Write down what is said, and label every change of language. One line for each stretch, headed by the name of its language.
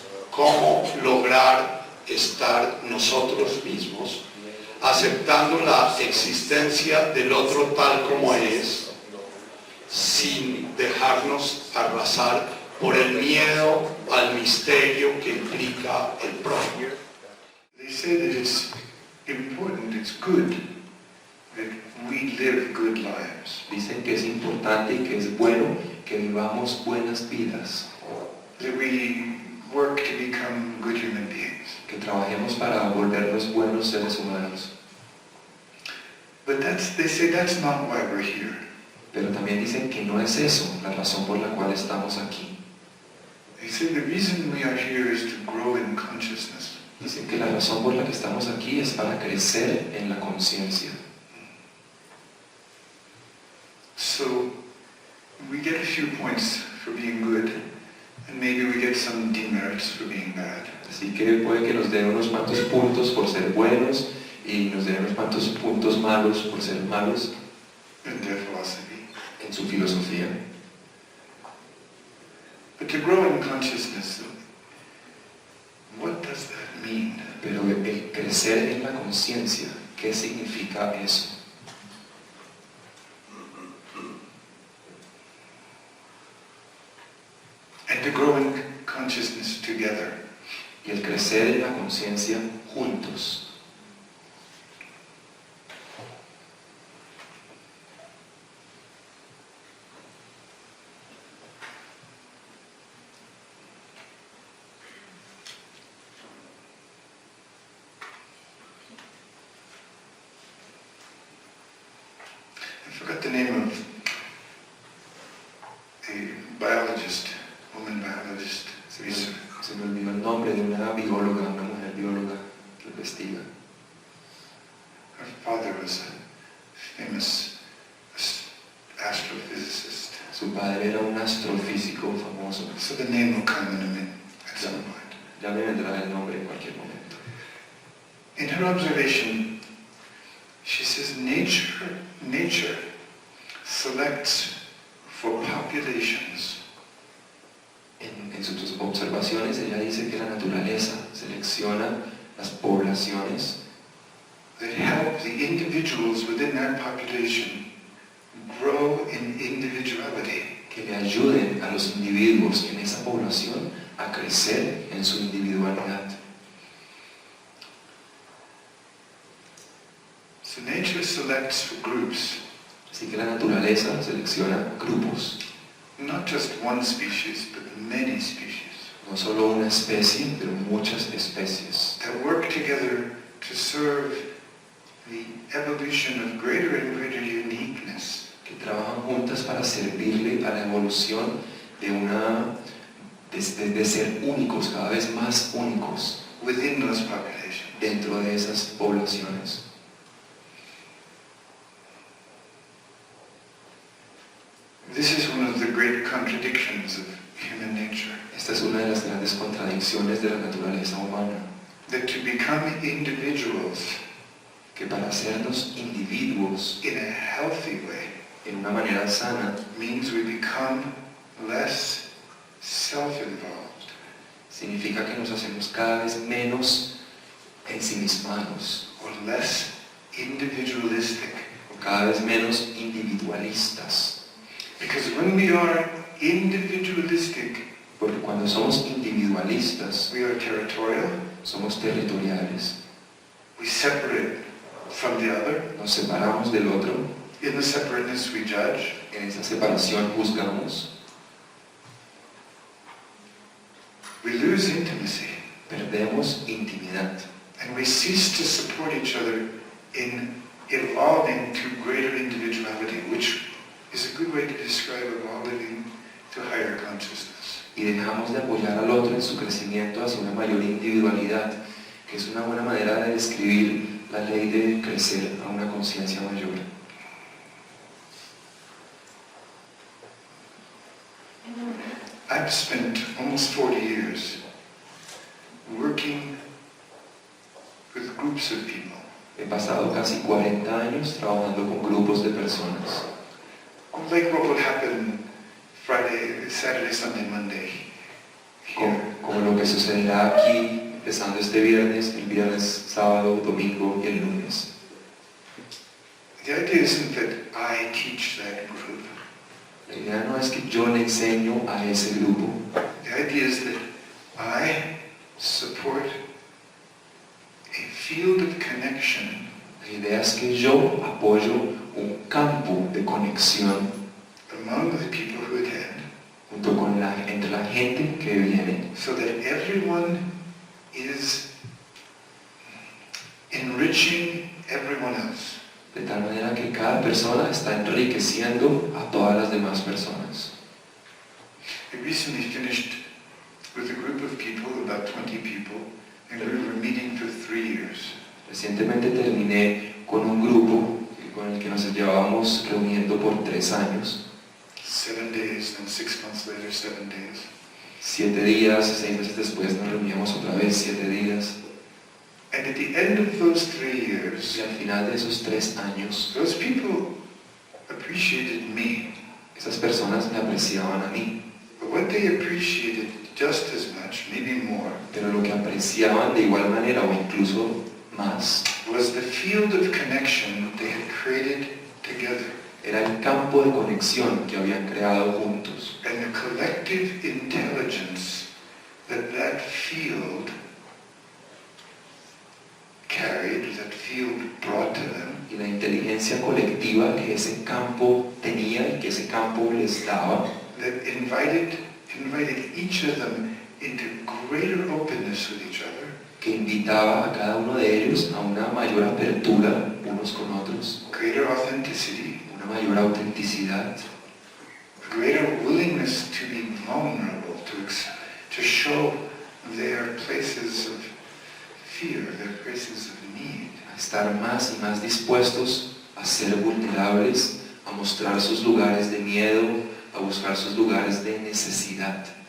Spanish: Cómo lograr estar nosotros mismos aceptando la existencia del otro tal como es, sin dejarnos arrasar por el miedo al misterio que implica el prójimo.
English: They say that it's important, it's good, that we live good lives.
Spanish: Dicen que es importante y que es bueno que vivamos buenas vidas,
English: That we work to become good human beings.
Spanish: que trabajemos para volvernos buenos seres humanos.
English: But they say that's not why we're here.
Spanish: Pero también dicen que no es eso la razón por la cual estamos aquí.
English: They say the reason we are here is to grow in consciousness.
Spanish: Dicen que la razón por la que estamos aquí es para crecer en la conciencia.
English: So we get a few points for being good, and maybe we get some demerits for being bad.
Spanish: Así que puede que nos den unos cuantos puntos por ser buenos y nos den unos cuantos puntos malos por ser malos
English: In their philosophy.
Spanish: en su filosofía.
English: But to grow in consciousness, what does that mean?
Spanish: Pero el crecer en la conciencia, ¿qué significa eso?
English: And to grow in consciousness together.
Spanish: Y el crecer en la conciencia juntos.
English: I forgot the name of a biologist, woman biologist.
Spanish: Se me olvidó el nombre de una bióloga, una mujer bióloga que investiga.
English: Her father was a famous astrophysicist.
Spanish: Su padre era un astrofísico famoso.
English: So the name will come in a minute at some point.
Spanish: Ya me vendrá el nombre en cualquier momento.
English: In her observation, she says nature selects for populations.
Spanish: En sus observaciones ella dice que la naturaleza selecciona las poblaciones
English: that help the individuals within that population grow in individuality.
Spanish: que le ayuden a los individuos en esa población a crecer en su individualidad.
English: So nature selects for groups,
Spanish: Así que la naturaleza selecciona grupos,
English: not just one species, but many species,
Spanish: no solo una especie, pero muchas especies,
English: that work together to serve the evolution of greater and greater uniqueness.
Spanish: que trabajan juntas para servirle a la evolución de ser únicos, cada vez más únicos,
English: Within those populations.
Spanish: dentro de esas poblaciones.
English: This is one of the great contradictions of human nature.
Spanish: Esta es una de las grandes contradicciones de la naturaleza humana,
English: That to become individuals
Spanish: que para hacernos individuos
English: in a healthy way
Spanish: en una manera sana
English: means we become less self-involved.
Spanish: significa que nos hacemos cada vez menos ensimismados,
English: Or less individualistic.
Spanish: o cada vez menos individualistas.
English: Because when we are individualistic,
Spanish: Porque cuando somos individualistas,
English: we are territorial,
Spanish: somos territoriales,
English: we separate from the other.
Spanish: nos separamos del otro,
English: In the separateness we judge,
Spanish: en esa separación juzgamos,
English: we lose intimacy,
Spanish: perdemos intimidad
English: and we cease to support each other in evolving to greater individuality, which is a good way to describe evolving to higher consciousness.
Spanish: y dejamos de apoyar al otro en su crecimiento hacia una mayor individualidad, que es una buena manera de describir la ley de crecer a una conciencia mayor.
English: I've spent almost 40 years working with groups of people.
Spanish: He pasado casi 40 años trabajando con grupos de personas.
English: Like what would happen Friday, Saturday, Sunday, Monday here.
Spanish: Como lo que sucederá aquí, empezando este viernes, el viernes, sábado, domingo y el lunes.
English: The idea isn't that I teach that group.
Spanish: La idea no es que yo le enseño a ese grupo.
English: The idea is that I support a field of connection.
Spanish: La idea es que yo apoyo un campo de conexión
English: Among the people who attend,
Spanish: junto con entre la gente que viene,
English: so that everyone is enriching everyone else.
Spanish: de tal manera que cada persona está enriqueciendo a todas las demás personas.
English: I recently finished with a group of people, about 20 people, and we were meeting for 3 years.
Spanish: Recientemente terminé con un grupo con el que nos llevábamos reuniendo por 3 años.
English: 7 days, then 6 months later, 7 days.
Spanish: 7 días, 6 meses después nos reuníamos otra vez, 7 días.
English: And at the end of those 3 years,
Spanish: Y al final de esos 3 años,
English: those people appreciated me.
Spanish: esas personas me apreciaban a mí.
English: But what they appreciated just as much, maybe more,
Spanish: Pero lo que apreciaban de igual manera o incluso más
English: was the field of connection they had created together.
Spanish: era el campo de conexión que habían creado juntos
English: And the collective intelligence that that field carried, that field brought to them,
Spanish: y la inteligencia colectiva que ese campo tenía y que ese campo les daba,
English: that invited each of them into greater openness with each other,
Spanish: que invitaba a cada uno de ellos a una mayor apertura unos con otros,
English: greater authenticity,
Spanish: una mayor autenticidad,
English: greater willingness to be vulnerable, to show their places of fear, their places of need.
Spanish: a estar más y más dispuestos a ser vulnerables, a mostrar sus lugares de miedo, a buscar sus lugares de necesidad.